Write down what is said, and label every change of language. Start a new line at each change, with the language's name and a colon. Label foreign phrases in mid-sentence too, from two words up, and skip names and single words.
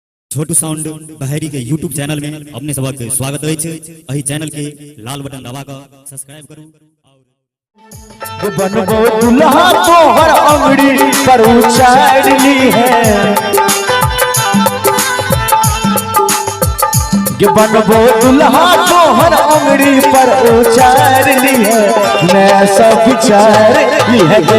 Maithili: छोटू साउंड बहरी के यूट्यूब चैनल में अपने सबक स्वागत है। अही चैनल के लाल बटन दबा कर सब्सक्राइब करूं। बनबो दुल्हा तोहर अंगड़ी पर उचारली है, बनबो दुल्हा तोहर अंगड़ी पर उचारली है, मैं सब विचारली है गे।